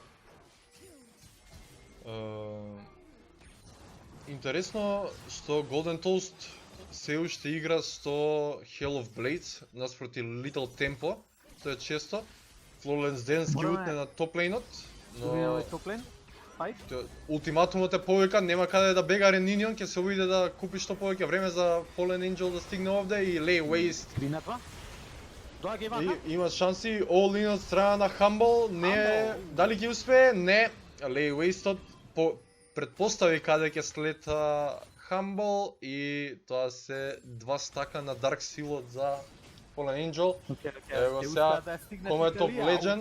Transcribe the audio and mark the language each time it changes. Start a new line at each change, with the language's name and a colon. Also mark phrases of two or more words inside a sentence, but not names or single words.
Macedonian: Интересно што Golden Toast се уште игра со Hell of Blades наспроти Little Tempo, тоа е често. Flawless Dance ги утне на топлейнот, но топлейн? ултиматумот е повика, нема каде да бега Reninion, ќе се обиде да купи што повеќе време за Fallen Angel да стигне овде и Lay Waste. 3 на 2. Доаѓа и Ваха. Има шанси,
English: all in
Macedonian: од страна на Humble, не, дали ќе успее? Не. Lay Waste предпостави каде ќе слета Humble и тоа се 2 стака на Dark Seal за Fallen Angel. Ево сега, коме топ Legends.